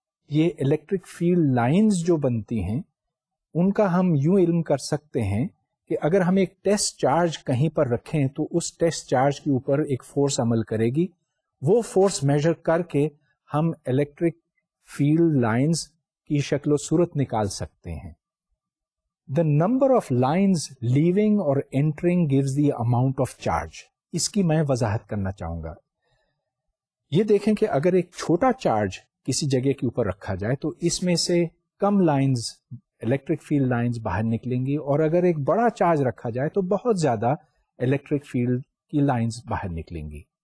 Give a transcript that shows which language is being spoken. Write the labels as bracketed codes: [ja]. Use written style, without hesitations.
[ur] یہ electric field lines جو بنتی ہیں ان کا ہم یوں علم کر سکتے ہیں کہ اگر ہم ایک ٹیسٹ چارج کہیں پر رکھیں تو اس ٹیسٹ چارج کے اوپر ایک فورس عمل کرے گی. وہ فورس میجر کر کے ہم الیکٹرک فیلڈ لائنز کی شکل و صورت نکال سکتے ہیں. [en] The number of lines leaving or entering gives the amount of charge. [ur] اس کی میں وضاحت کرنا چاہوں گا. یہ دیکھیں کہ اگر ایک چھوٹا چارج کسی جگہ کے اوپر رکھا جائے تو اس میں سے کم لائنز, الیکٹرک فیلڈ لائنز باہر نکلیں گی, اور اگر ایک بڑا چارج رکھا جائے تو بہت زیادہ الیکٹرک فیلڈ کی لائنز باہر نکلیں گی.